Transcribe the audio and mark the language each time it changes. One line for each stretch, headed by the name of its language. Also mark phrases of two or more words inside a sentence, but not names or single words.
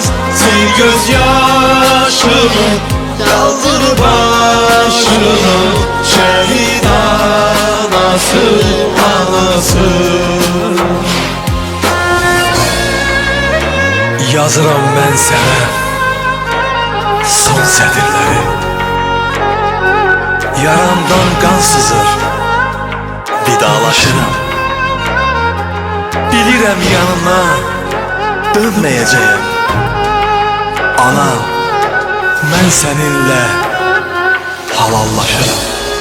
Turkish: Sil gözyaşını, kaldır başını. Şehit anası, anası.
Azerbaijani: Yazıram
Turkish: ben sana
Azerbaijani: son sətirləri. Yaramdan qan sızır, vidalaşıram. Bilirəm yanına dönməyəcəyəm. Ana, mən səninlə halallaşıram.